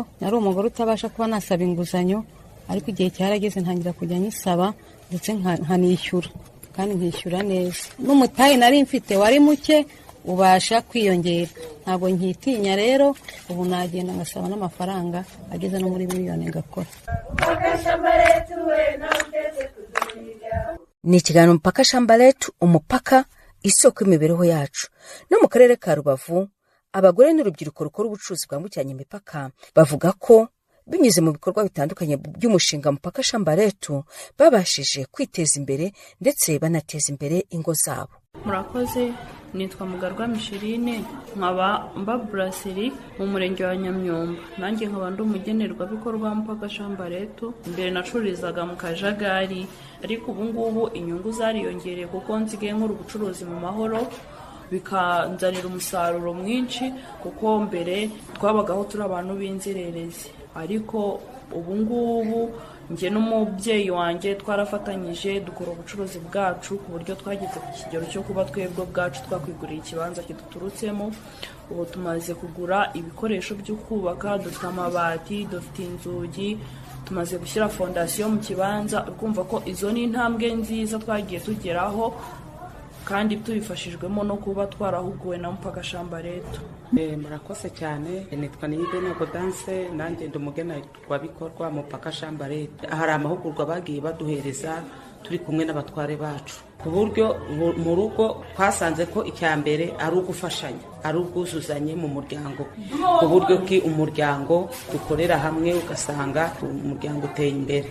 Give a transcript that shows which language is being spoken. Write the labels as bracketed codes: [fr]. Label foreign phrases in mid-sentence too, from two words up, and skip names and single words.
[rw] Nari umugore utabasha kuba nasaba inguzanyo, ariko igihe cyarageze ntangira kujya nyisaba ndetse nkanishyura, kandi nkishyura neza. N'umutahe nari mfite wari muke, ubasha kwiyongera. Ntabwo nkitinya rero, ubu nagenda ngasaba n'amafaranga ageze no muri miliyoni ngakora. Ni ikiganiro Mupaka shamba letu, umupaka isoko y'imibereho yacu. No mu karere ka Rubavu, abagore n'urubyiruko rukora ubucuruzi bwambukiranya imipaka bavuga ko binyuze mu bikorwa bitandukanye by'umushinga Mupaka shamba letu babashije kwiteza imbere ndetse banateza imbere ingo zabo. Murakoze, nitwa Mugarwa Micheline, nkaba mba Brasserie mu murenge wa Nyamyumba. Nanjye nkaba ndi umugenerwabikorwa Mupaka shamba letu. Mbere nacururizaga mu Kajagari, ariko ubu ngubu inyungu zariyongereye kuko nsigaye nkora ubucuruzi mu mahoro, bikanzanira umusaruro mwinshi, kuko mbere twabagaho turi abantu b'inzererezi, ariko ubu ngubu njye n'umubyeyi wanjye twarafatanyije dukora ubucuruzi bwacu ku buryo twageze ku kigero cyo kuba twebwe bwacu twakwigurira ikibanza kiduturutsemo. Ubu tumaze kugura ibikoresho byo kubaka, dufite amabati, dufite inzugi, tumaze gushyira fondasiyo mu kibanza. Urumva ko izo ni intambwe nziza twagiye tugeraho, kandi tubifashijwemo no kuba twarahuguwe na Mupaka shamba letu. Murakoze cyane, nitwa Niyibene Godanse, nanjye ndi umugenerwabikorwa mu Mupaka Shambarete. Hari amahugurwa bagiye baduhereza turi kumwe n'abatware bacu, ku buryo mu rugo twasanze ko icya mbere ari ugufashanya, ari ubwuzuzanye mu muryango, ku buryo ki umuryango dukorera hamwe ugasanga umuryango uteye imbere.